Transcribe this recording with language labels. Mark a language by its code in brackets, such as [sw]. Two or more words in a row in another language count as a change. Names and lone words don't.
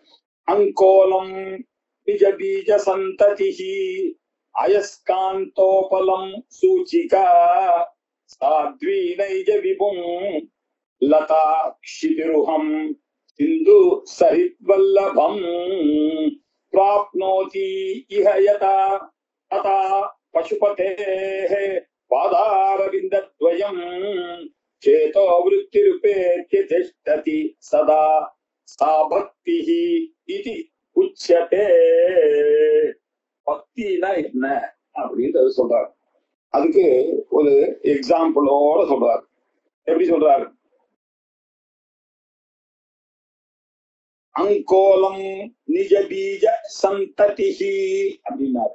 [sa] अङ्कोलं निज बीज सन्ततिः अयस्कान्तोपलं सूचिका साध्वी नैज विभुं लता क्षितिरुहं सिन्धु सरिद्वल्लभम् प्राप्नोति इह यथा तथा पशुपतेः पादारविन्दद्वयम् चेतो वृत्तिरुपेत्य तिष्ठति सदा सा भक्तिः इति उच्यते. [ta] பக்தினா என்ன அப்படின்னு சொல்றாரு. அதுக்கு ஒரு எக்ஸாம்பிளோட சொல்றாரு. எப்படி சொல்றாரு, [sa] अङ्कोलं निज बीज सन्ततिः [ta] அப்படின்னாரு.